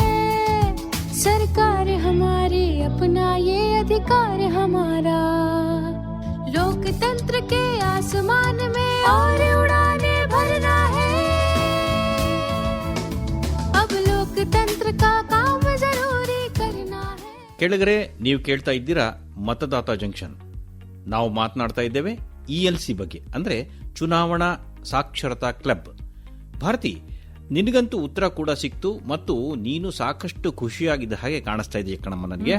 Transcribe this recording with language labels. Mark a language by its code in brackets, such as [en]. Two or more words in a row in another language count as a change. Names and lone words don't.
[hi] सरकार हमारी अपना ये अधिकार हमारा, लोकतंत्र के आसमान में और उड़ाने भरना है, अब लोकतंत्र का काम जरूरी करना है. [kn] ಕೆಳಗರೆ ನೀವು ಕೇಳ್ತಾ ಇದ್ದೀರಾ ಮತದಾತ ಜಂಕ್ಷನ್. ನಾವು ಮಾತನಾಡ್ತಾ ಇದ್ದೇವೆ ELC ಬಗ್ಗೆ, ಅಂದ್ರೆ ಚುನಾವಣಾ ಸಾಕ್ಷರತಾ ಕ್ಲಬ್. ಭಾರತಿ, ನಿನಗಂತೂ ಉತ್ತರ ಕೂಡ ಸಿಕ್ತು ಮತ್ತು ನೀನು ಸಾಕಷ್ಟು ಖುಷಿಯಾಗಿದ್ದ ಹಾಗೆ ಕಾಣಿಸ್ತಾ ಇದೆಯಾ ಕಣಮ್ಮ ನನಗೆ.